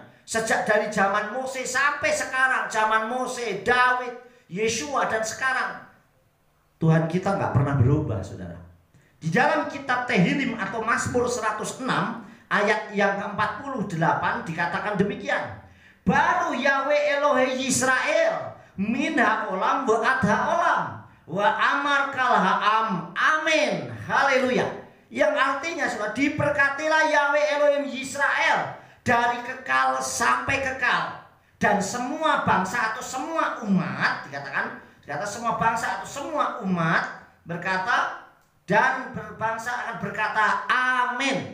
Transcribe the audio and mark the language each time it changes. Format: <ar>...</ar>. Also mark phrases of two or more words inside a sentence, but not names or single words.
<id>Sejak dari zaman Mose sampai sekarang, zaman Mose, Daud, Yesua, dan sekarang, Tuhan kita nggak pernah berubah, saudara. Di dalam kitab Tehillim atau Mazmur 106 ayat yang ke-48 dikatakan demikian.</id> <he>ברוך יהוה אלהי ישראל מן העולם ועד העולם ואמר כל העם.</he> <id>Amin. Haleluya. Yang artinya, saudara, diberkatilah Yahweh Elohim Yisrael dari kekal sampai kekal, dan semua bangsa atau semua umat, dikata semua bangsa atau semua umat berkata, dan berbangsa akan berkata amin.</id>